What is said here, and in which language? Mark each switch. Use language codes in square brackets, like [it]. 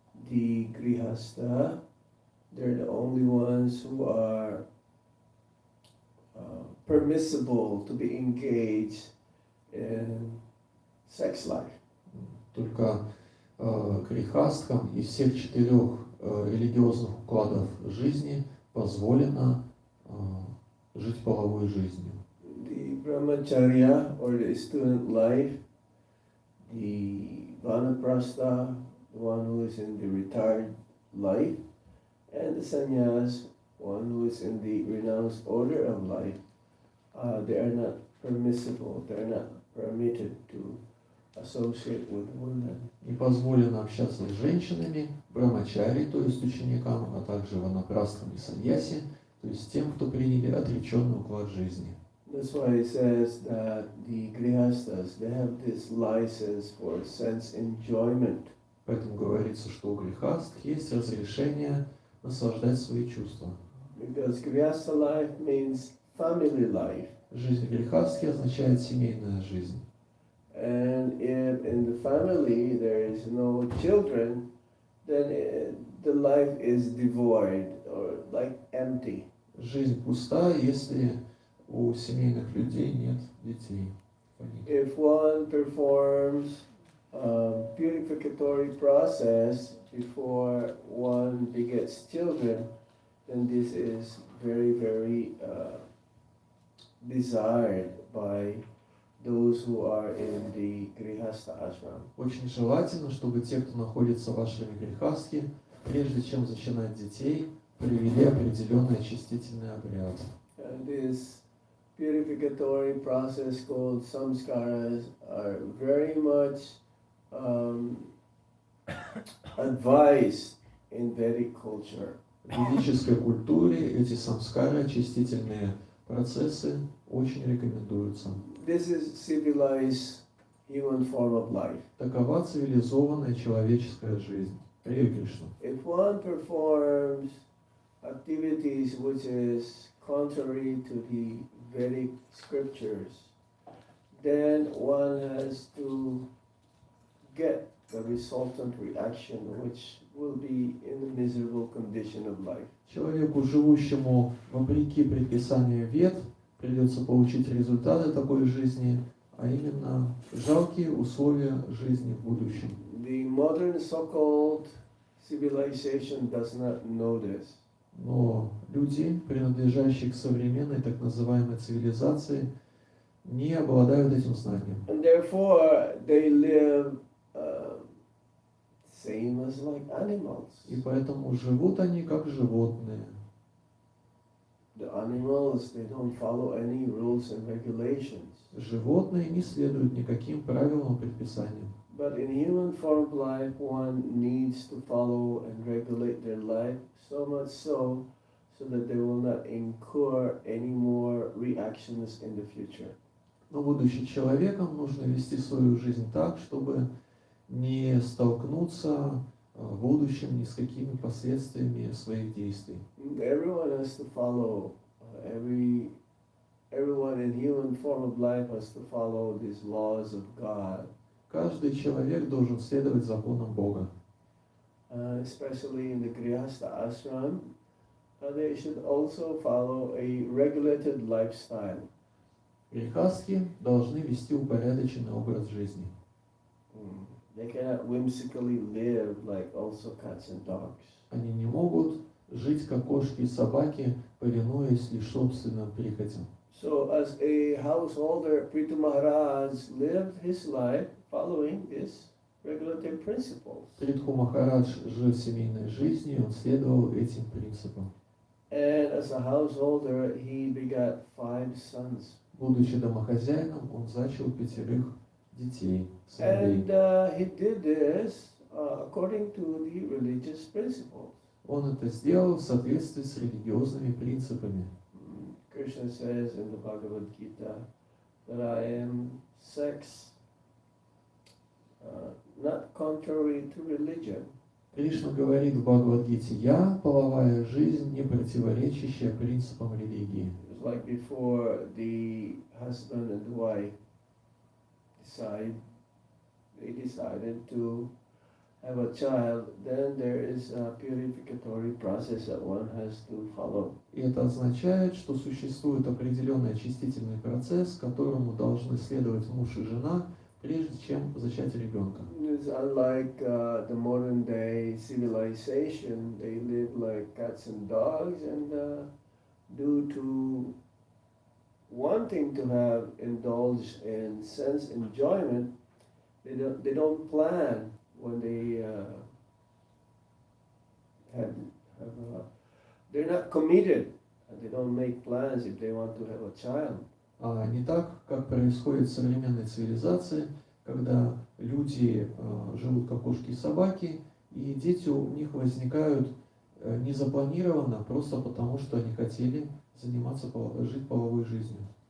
[en] The grihastha, they're the only ones who are permissible to be engaged in sex life. [ru] Только грехастхам из всех 4 религиозных укладов жизни позволено жить половой жизнью. [en] The brahmacharya or the student life, the vanaprastha, the one who is in the retired life, and the sannyas one who is in the renounced order of life, they are not permissible, they are not permitted to associate with women. [ru] Не позволено общаться с женщинами, брамачари, то есть ученикам, а также ванапрастхам и саньяси, то есть тем, кто приняли отреченный уклад жизни. [en] That's why it says that the grihastas, they have this license for sense enjoyment. [ru] Поэтому говорится, что у грехаст есть разрешение наслаждать свои чувства. [en] Because grihasta life means family life. [ru] Жизнь грехастки означает семейная жизнь. [en] And if in the family there is no children, then the life is devoid or like empty. [ru] Жизнь пуста, если у семейных людей нет детей. [en] If one performs purificatory process before one begets children, then this is very, very desired by those who are in the Grihastha ashram. [ru] Очень желательно, чтобы те, кто находится в ашраме грехастки, прежде чем зачинать детей, провели определенный очистительный обряд. [en] And this purificatory process called samskaras are very much advised in Vedic culture. [ru] В ведической культуре эти самскары, очистительные процессы, очень рекомендуются. [en] This is civilized human form of life. [ru] Такова цивилизованная человеческая жизнь. Харе Кришна. [en] If one performs activities which is contrary to the Vedic scriptures, then one has to get the resultant reaction, which will be in a miserable condition of life. [ru] Человеку, живущему вопреки предписанию Вед, придется получить результаты такой жизни, а именно жалкие условия жизни в будущем. [en] The modern so-called civilization does not know this. [ru] Но люди, принадлежащие к современной так называемой цивилизации, не обладают этим знанием. [en] And therefore, they live same as like animals. [ru] И поэтому живут они как животные. [en] The animals, they don't follow any rules and regulations. [ru] Животные не следуют никаким правилам и предписаниям. [en] But in human form of life, one needs to follow and regulate their life so much so that they will not incur any more reactions in the future. [ru] Но будучи человеком, нужно вести свою жизнь так, чтобы не столкнуться в будущем ни с какими последствиями своих действий. [en] Everyone has to follow, everyone in human form of life has to follow these laws of God. [ru] Каждый человек должен следовать законам Бога. [en] Especially in the Grihastha ashram, they should also follow a regulated lifestyle. [ru] Грехастки должны вести упорядоченный образ жизни. [en] They cannot whimsically live like also cats and dogs. [ru] Они не могут жить как кошки и собаки, повинуясь лишь собственным прихотям. [en] So as a householder, Prithu Maharaj lived his life following these regulative principles. [ru] Притху Махарадж жил семейной жизнью, он следовал этим принципам. [en] And as a householder, he begat 5 sons. [ru] Будучи домохозяином, он зачал 5 детей, сыновей. [en] And he did this according to the religious principles. [ru] Он это сделал в соответствии с религиозными принципами. [en] Krishna says in the Bhagavad Gita that I am sex not contrary to religion. [ru] Кришна говорит в Бхагавад-гите: «Я, половая жизнь, не противоречащая принципам религии». [en] It's like before the husband and wife decided to have a child, then there is a purificatory process that one has to follow. [ru] И это означает, что существует определенный очистительный процесс, которому должны следовать муж и жена, прежде чем зачать ребенка. [en] It's unlike the modern day civilization. They live like cats and dogs, and due to wanting to have indulged in sense enjoyment, they don't plan when they have they're not committed. And they don't make plans if they want to have a child. [ru] А не так, как происходит в современной цивилизации, когда люди живут как кошки и собаки, и дети у них возникают незапланированно, просто потому что они хотели жить половой жизнью.